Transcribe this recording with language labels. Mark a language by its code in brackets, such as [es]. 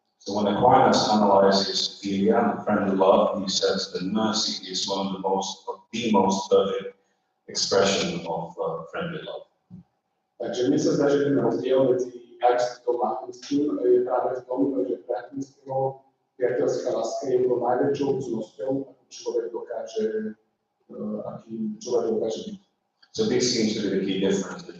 [en] So when Aquinas analyzes philia, friendly love, he says that mercy is one of the most perfect expression of friendly love. [sk] Takže mi sa zdá, že ten rozdiel medzi Aristotelom a Akvinským je práve v tom, že pre Akvinského priateľská láska je to najväčšou cnosťou, aký človek dokáže byť. [en] So this seems to be the key difference.